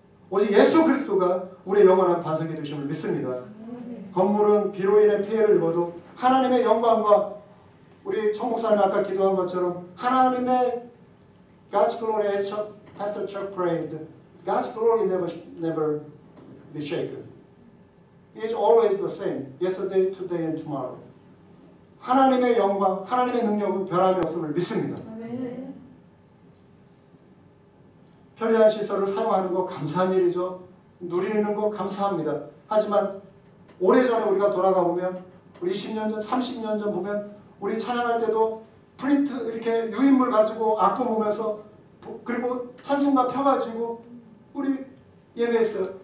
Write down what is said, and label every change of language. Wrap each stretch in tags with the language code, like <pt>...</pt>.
<ko>오직 예수 그리스도가 우리의 영원한 반석이 되심을 믿습니다. 건물은 비로 인해 피해를 입어도 하나님의 영광과 우리 청 목사님 아까 기도한 것처럼 하나님의</ko> <en>God's glory as Pastor Chuck prayed, God's glory never be shaken. It's always the same, yesterday, today, and tomorrow.</en> <ko>하나님의 영광, 하나님의 능력은 변함이 없음을 믿습니다. 편리한 시설을 사용하는 거 감사한 일이죠. 누리는 거 감사합니다. 하지만 오래전에 우리가 돌아가 보면 우리 20년 전, 30년 전 보면 우리 찬양할 때도 프린트 이렇게 유인물 가지고 악보 보면서 그리고 찬송가 펴가지고 우리 예배했어요.</ko>